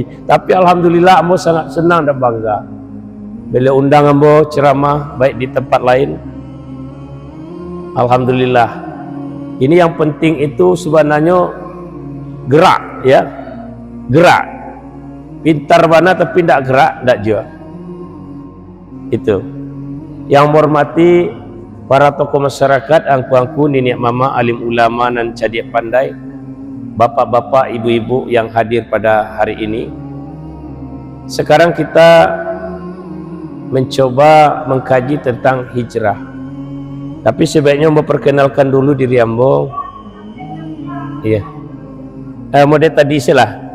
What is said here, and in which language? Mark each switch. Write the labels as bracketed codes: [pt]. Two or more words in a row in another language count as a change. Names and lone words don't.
[id] Tapi alhamdulillah ambo sangat senang dan bangga. Bila undang ambo ceramah baik di tempat lain, alhamdulillah. Ini yang penting itu sebenarnya gerak, ya, gerak. Pintar mana tapi tidak gerak, tidak jua. Itu. Yang menghormati para tokoh masyarakat, angku-angku, nenek mama, alim ulama dan [min] cadiak pandai, [id] bapak-bapak, ibu-ibu yang hadir pada hari ini. Sekarang kita mencoba mengkaji tentang hijrah. Tapi sebaiknya memperkenalkan dulu diri ambo. Iya. Model tadi silah.